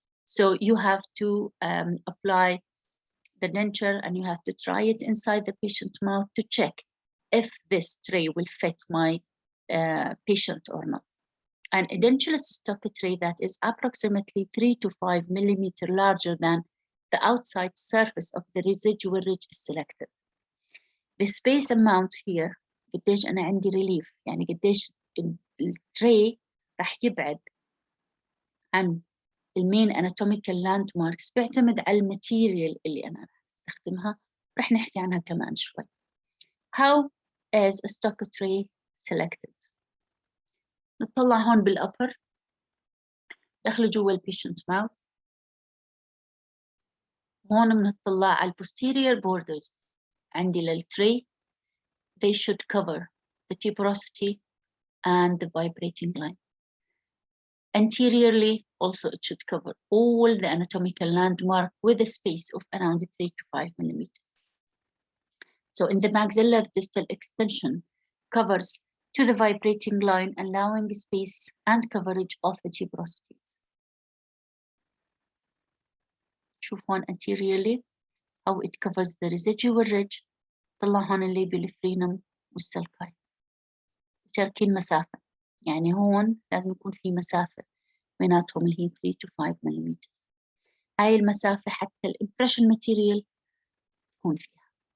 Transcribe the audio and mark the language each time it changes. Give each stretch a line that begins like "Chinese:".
English: So you have to apply the denture and you have to try it inside the patient's mouth to check if this tray will fit my patient or not. An edentulous stock tray that is approximately 3 to 5 millimeter larger than the outside surface of the residual ridge is selected. The space amount here
Arabic: قديش أنا عندي relief، يعني قديش التري راح يبعد عن المين anatomical landmarks بيعتمد على الماتيريال اللي أنا راح استخدمها، راح نحكي عنها كمان شوي.
English: How is a stock tray selected؟
Arabic: نطلع هون بالأبر، دخلوا جوا البيشنت ماوث. هون بنطلع على posterior borders عندي للتري.
English: They should cover the tuberosity and the vibrating line. Anteriorly, also it should cover all the anatomical landmark with a space of around 3 to 5 millimeters. So in the maxillary distal extension covers to the vibrating line, allowing space and coverage of the tuberosities.
Arabic: شوف هون
English: anteriorly how it covers the residual ridge.
Arabic: طلع هون الليبيال فرينم والسلكاي. تركين مسافة، يعني هون لازم يكون في مسافة بيناتهم اللي هي
English: 3 to 5 millimeters.
Arabic: هاي المسافة حتى الامبريشن ماتيريال تكون فيها.